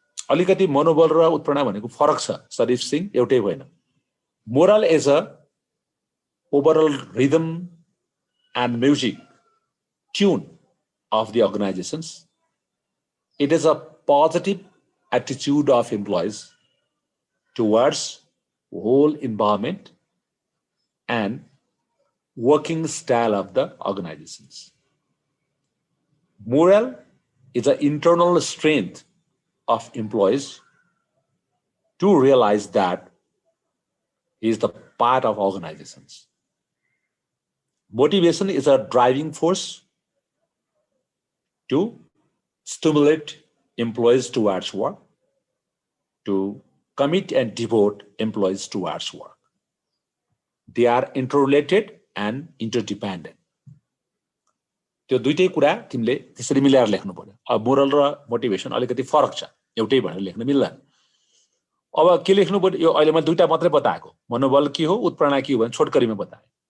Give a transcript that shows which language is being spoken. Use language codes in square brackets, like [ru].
[ne] अलिकति मनोबल र उत्प्रेरणा भनेको फरक छ शरीफ सिंह, एउटै होइन। [en] Morale is a overall rhythm and music tune of the organizations. It is a positive attitude of employees towards whole environment and working style of the organizations. Morale is an internal strength of employees to realize that he is the part of organizations. Motivation is a driving force to stimulate employees towards work, to commit and devote employees towards work. They are interrelated and interdependent. [ne] त्यो दुईटै कुरा तिमीले त्यसरी मिलाएर लेख्नु पर्यो। अब moral र मोटिभेसन अलिकति फरक छ, एउटै भनेर लेख्न मिल्दैन। अब के लेख्नु पर्यो? यो अहिले मैले दुईटा मात्रै बताएको, मनोबल के हो, उत्प्रेरणा के हो भने छोटकरीमा बताए।